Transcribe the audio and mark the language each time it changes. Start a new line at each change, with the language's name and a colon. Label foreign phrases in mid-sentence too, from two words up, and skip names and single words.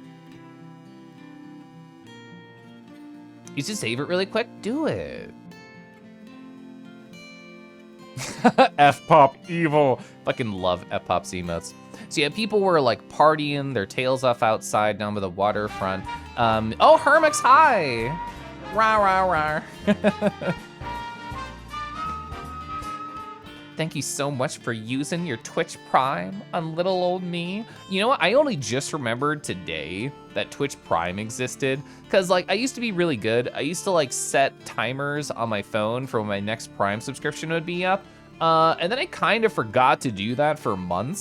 English: You should save it really quick. Do it. F-pop evil. Fucking love F-pop's emotes. So yeah, people were like partying their tails off outside down by the waterfront. Oh, Hermix, hi. Rah, rah, rah. thank you so much for using your Twitch Prime on little old me. You know what? I only just remembered today that Twitch Prime existed, because like I used to be really good. I used to like set timers on my phone for when my next Prime subscription would be up. And then I kind of forgot to do that for months.